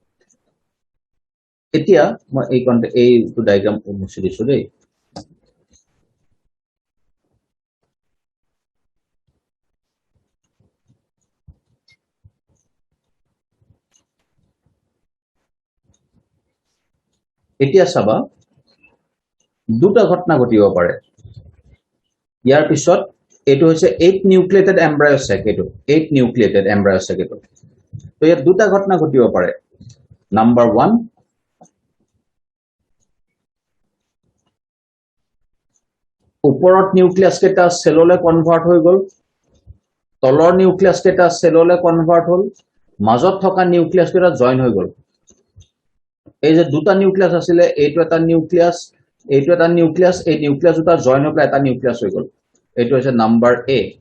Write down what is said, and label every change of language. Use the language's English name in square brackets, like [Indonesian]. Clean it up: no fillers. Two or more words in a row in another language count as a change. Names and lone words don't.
[Assamese] এতিয়া মই এইটো ডায়াগ্ৰাম মুছি দিছো দেই এতিয়া চাবা দুটা ঘটনা ঘটিব পাৰে ইয়াৰ পিছত এটো হৈছে 8 [English] nucleated embryo sac [Assamese] এটো 8 [English] nucleated embryo sac [Assamese] এটো তো ইয়াত দুটা ঘটনা ঘটিব পাৰে নাম্বাৰ 1 ওপৰত নিউক্লিয়াছ কেটা [English] cellলৈ convert [Assamese] হৈ গ'ল তলৰ নিউক্লিয়াছ কেটা [English] cellলৈ convert [Assamese] হ'ল মাজত থকা নিউক্লিয়াছ কেটা জয়েন হৈ গ'ল এই যে দুটা নিউক্লিয়াছ আছিলে এইটো এটা নিউক্লিয়াছ এইটো এটা নিউক্লিয়াছ এই নিউক্লিয়াছ দুটা জয়েন হৈ এটা নিউক্লিয়াছ হৈ গ'ল এইটো হৈছে নাম্বাৰ এ